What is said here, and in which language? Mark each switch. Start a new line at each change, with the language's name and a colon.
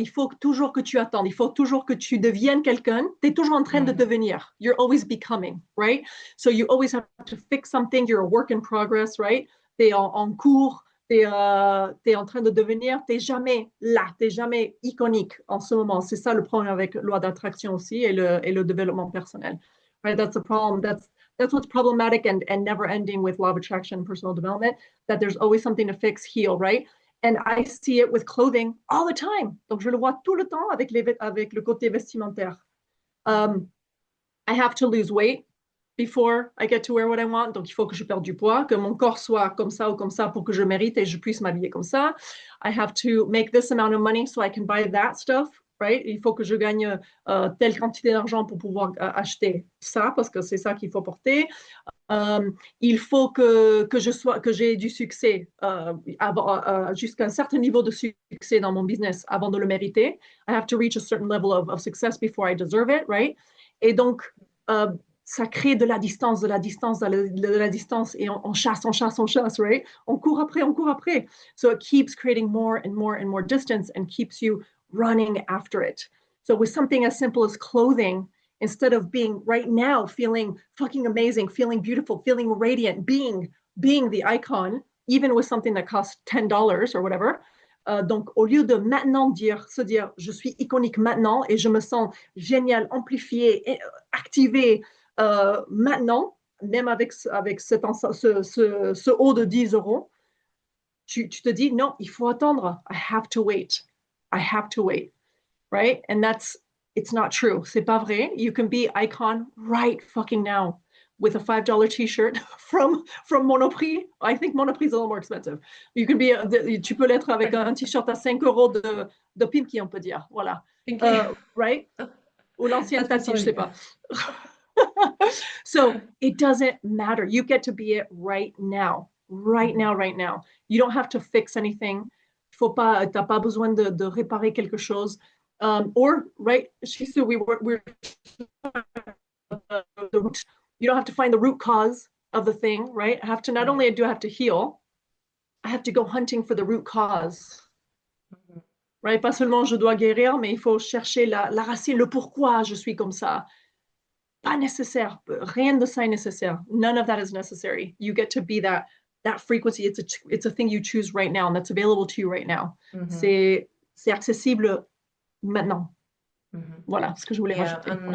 French: Il faut toujours que tu attendes. Il faut toujours que tu deviennes quelqu'un. Tu es toujours en train de devenir.
English: You're always becoming, right? So you always have to fix something. You're a work in progress, right?
French: Tu es en cours. Tu es en train de devenir. Tu n'es jamais là. Tu n'es jamais iconique en ce moment. C'est ça le problème avec la loi d'attraction aussi et le développement personnel.
English: Right? That's a problem. That's what's problematic and never ending with law of attraction and personal development, that there's always something to fix, heal, right? And I see it with clothing all the time.
French: Donc, je le vois tout le temps avec le côté vestimentaire.
English: I have to lose weight before I get to wear what I want.
French: Donc, il faut que je perde du poids, que mon corps soit comme ça ou comme ça pour que je mérite et je puisse m'habiller comme ça.
English: I have to make this amount of money so I can buy that stuff right?
French: Il faut que je gagne telle quantité d'argent pour pouvoir acheter ça, parce que c'est ça qu'il faut porter. Il faut que j'ai du succès jusqu'à un certain niveau de succès dans mon business avant de le mériter.
English: I have to reach a certain level of success before I deserve it, right?
French: Et donc, ça crée de la distance, de la distance, de la distance, et on chasse, on chasse, on chasse, right? On court après, on court après.
English: So it keeps creating more and more and more distance and keeps you running after it. So with something as simple as clothing, instead of being right now feeling fucking amazing, feeling beautiful, feeling radiant, being the icon, even with something that costs $10 or whatever.
French: Donc, au lieu de maintenant se dire, je suis iconique maintenant et je me sens génial, amplifié, activé maintenant, même avec ce haut de 10 euros, tu te dis, non, il faut attendre.
English: I have to wait. I have to wait. Right? And it's not true.
French: C'est pas vrai.
English: You can be icon right fucking now with a $5 t-shirt from Monoprix. I think Monoprix is a little more expensive. You can be,
French: tu peux l'être avec un t-shirt à 5 euros de Pimki, on peut dire. Voilà. Right? Ou l'ancienne Tati, je sais pas.
English: So it doesn't matter. You get to be it right now. Right now, right now. You don't have to fix anything.
French: T'as pas besoin de réparer quelque chose.
English: Or, right, Shisu, we're the root. You don't have to find the root cause of the thing, right? I have to, not only do I have to heal, I have to go hunting for the root cause. Right?
French: Pas seulement je dois guérir, mais il faut chercher la racine, le pourquoi je suis comme ça. Pas nécessaire. Rien de ça est nécessaire.
English: None of that is necessary. You get to be that frequency. It's a thing you choose right now, and that's available to you right now.
French: C'est accessible maintenant. Voilà ce que je voulais rajouter.